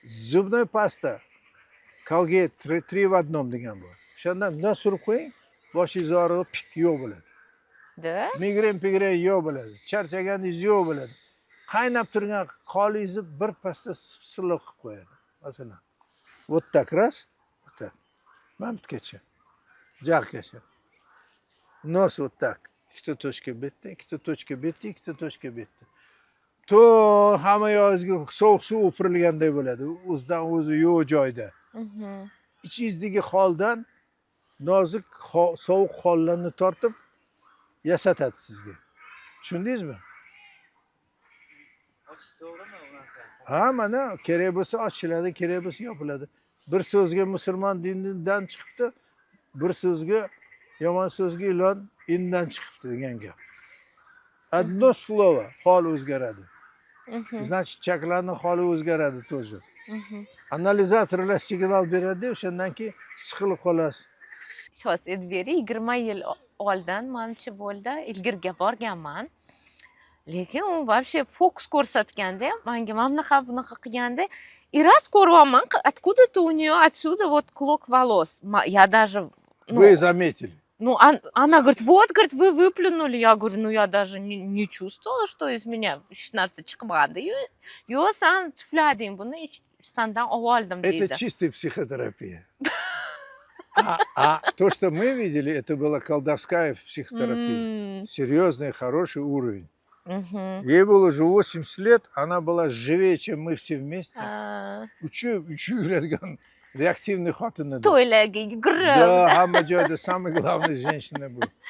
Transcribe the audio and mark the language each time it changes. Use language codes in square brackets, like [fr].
[uz] Zubnoy pasta, Colgate [ru] 3 в одном [uz] degan bor. O'shandan bundan surib qo'ying, boshingiz og'rig'i pik yo'q bo'ladi. Migren yo'q bo'ladi. Charchaganingiz yo'q bo'ladi. Qaynab turgan qoningizni bir pasda silliq qilib qo'yadi. Masalan, [ru] вот так раз, вот так. [uz] Mana bitgacha. Jag'gacha. Nos [ru] вот так. [uz] Ikkita tochka bitdi, ikkita tochka bitdi, ikkita tochka bitdi. To hamma yozgi sovuq suv o'pirilganday bo'ladi. O'zidan o'zi yo'q joyda. Ichingizdagi holdan nozik sovuq hollarni tortib yasatadi sizga. Tushundingizmi? Ochish to'g'rimi u narsa? Ha, mana kerak bo'lsa ochiladi, kerak bo'lsa yopiladi. Bir so'zga musulmon dinidan chiqibdi, bir so'zga yomon so'zga ilon indan chiqibdi degan gap. [ru] Одно слово [uz] hol o'zgaradi. [ru] Значит, [uz] chakrlarning holi o'zgaradi [ru] тоже. [uz] Analizatorlar signal beradi, o'shandan keyin siqilib qolasiz. Shos Edberi 20 yil oldin menimcha bo'ldi, ilgirga borganman. Lekin u [ru] вообще [uz] fokus ko'rsatganda, menga mana bunaqa qilganda, [ru] и раз [uz] ko'ryapman, [ru] откуда-то у нее отсюда вот клок волос. Я даже Вы заметили? Ну, она говорит, вот, говорит, вы выплюнули. Я говорю, ну, я даже не чувствовала, что из меня 16 [uz] chiqmadi. Yo, sen tuflading buni, sendan oldim deydi. [ru] Это чистая психотерапия. То, что мы видели, это была колдовская психотерапия. Серьезный, хороший уровень. Ей было уже 80 лет, она была живее, чем мы все вместе. [uz] Учу yuradigan reaktivный xotin edi. To'ylarga yugurib. [ru] Да, [uz] hamma joyda [ru] самая главная женщина [uz] bu.